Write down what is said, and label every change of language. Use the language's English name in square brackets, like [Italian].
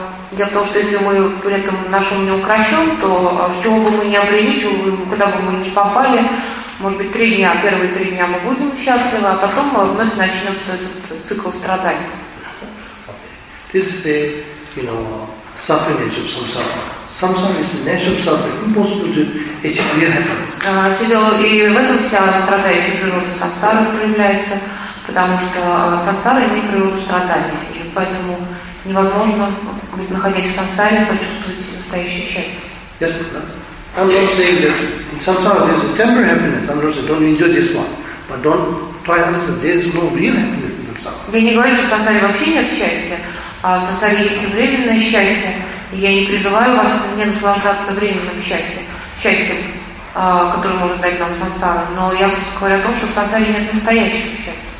[Russian] Дело в том, что если мы при этом нашим не укращем, то с чего бы мы ни обрели, куда бы мы ни попали, может быть, первые три дня мы будем счастливы, а потом вновь начнется этот цикл страданий. [English] This is a, you know, suffering nature of samsara. Samsara is a nature of suffering, impossible to achieve real happiness. [Russian] И в этом вся страдающая природа самсары проявляется, потому что самсара имеет природу страдания, и поэтому невозможно, находясь в сансаре, почувствовать настоящее счастье. [English] Yes, I'm not saying that in samsara there is a temporary happiness. I'm not saying don't enjoy this one, but don't try to understand there is no real happiness in samsara. [Russian] Я не говорю, что в сансаре вообще нет счастья, а в сансаре есть временное счастье. И я не призываю вас не наслаждаться временным счастьем, которое может дать нам сансара. Но я просто говорю о том, что в сансаре нет настоящего счастья.